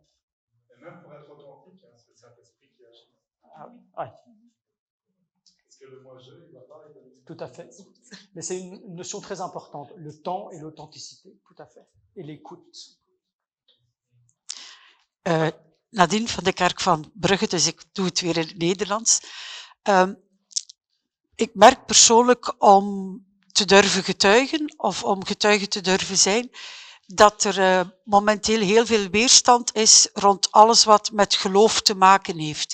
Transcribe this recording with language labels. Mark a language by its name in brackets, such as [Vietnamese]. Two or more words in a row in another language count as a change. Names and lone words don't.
[French] Et même pour être authentique, c'est le Saint-Esprit qui agit. Ah, ouais. Parce que le moi-je, il ne va pas avec le... Tout à fait. Mais c'est une notion très importante, le temps et l'authenticité, tout à fait. Et l'écoute. [Dutch] Nadine van de Kerk van Brugge, dus ik doe het weer in het Nederlands. Ik merk persoonlijk om te durven getuigen of om getuige te durven zijn, dat er momenteel heel veel weerstand is rond alles wat met geloof te maken heeft.